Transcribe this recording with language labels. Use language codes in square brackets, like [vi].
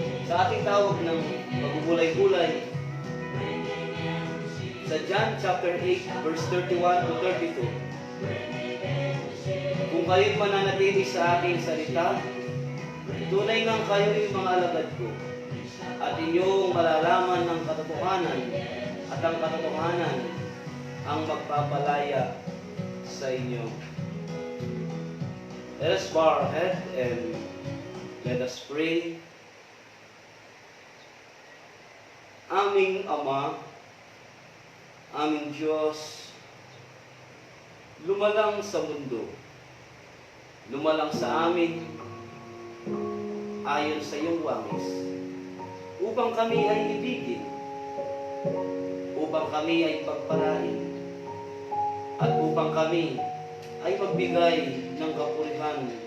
[tl] Sa ating tawag ng pagbubulay-bulay, sa John chapter 8, verse 31 to 32, kung kayo'y mananatili sa aking salita, tunay ngang kayo'y mga alagad ko, at inyong malalaman ng katotohanan, at ang katotohanan ang magpapalaya sa inyo. [en] Let us bow our head and let us pray. [tl] Aming Ama, aming Diyos, lumalang sa mundo, lumalang sa amin ayon sa iyong wangis, upang kami ay ibigin, upang kami ay pagpalain, at upang kami ay magbigay ng kapurihan,